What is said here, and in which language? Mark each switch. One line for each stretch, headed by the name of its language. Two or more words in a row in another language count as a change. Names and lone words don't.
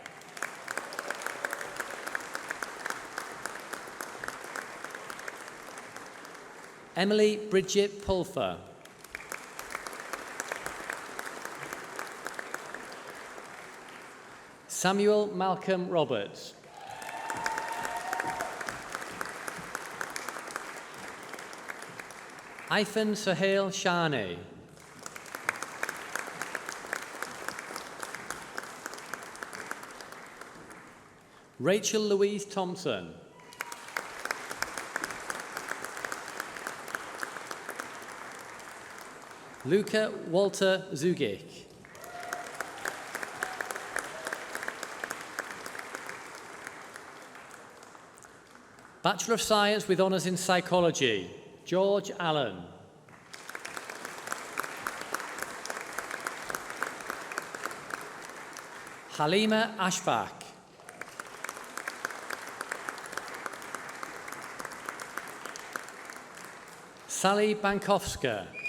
English: Emily Bridget Pulfer. Samuel Malcolm Roberts. Ifan Sohail Shani. Rachel Louise Thompson. Luca Walter Zugic. Bachelor of Science with Honours in Psychology, George Allen. Halima Ashfaq. Sally Bankowska.